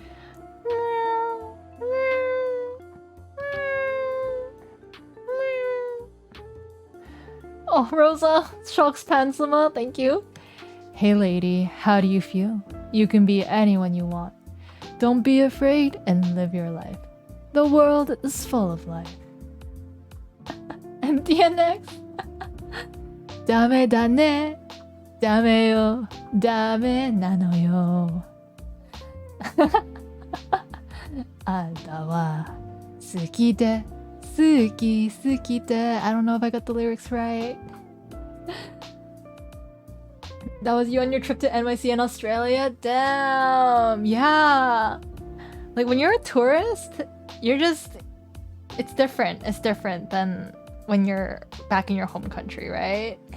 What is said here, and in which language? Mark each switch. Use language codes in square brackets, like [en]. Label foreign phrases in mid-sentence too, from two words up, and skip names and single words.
[en] Oh, Rosa, Shocks Pansama, thank you. Hey lady, how do you feel? You can be anyone you want. Don't be afraid and live your life. The world is full of life. And DNX. [ja] だめだね. だめよ。だめなのよ. あんたは好きで好きで [en] I don't know if I got the lyrics right. That was you on your trip to NYC in Australia? Damn, yeah. Like when you're a tourist, you're just... It's different. It's different than when you're back in your home country, right?